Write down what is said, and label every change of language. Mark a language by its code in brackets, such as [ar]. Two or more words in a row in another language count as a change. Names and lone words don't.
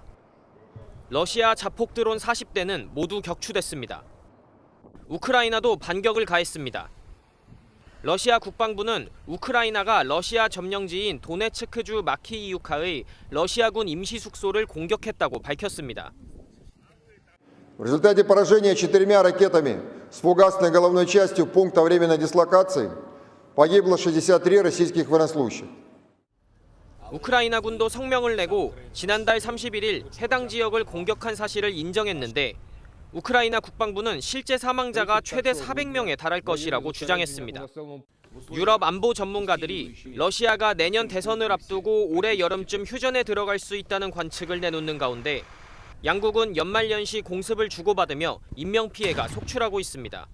[ko] 러시아 자폭 드론 40대는 모두 격추됐습니다. 우크라이나도 반격을 가했습니다. 러시아 국방부는 우크라이나가 러시아 점령지인 도네츠크주 마키이우카의 러시아군 임시 숙소를 공격했다고 밝혔습니다. [ru] В результате поражения 4 ракетами с фугасной головной частью пункта временной дислокации погибло 63 российских военнослужащих. [ko] 우크라이나군도 성명을 내고 지난달 31일 해당 지역을 공격한 사실을 인정했는데 우크라이나 국방부는 실제 사망자가 최대 400명에 달할 것이라고 주장했습니다. 유럽 안보 전문가들이 러시아가 내년 대선을 앞두고 올해 여름쯤 휴전에 들어갈 수 있다는 관측을 내놓는 가운데 양국은 연말연시 공습을 주고받으며 인명피해가 속출하고 있습니다.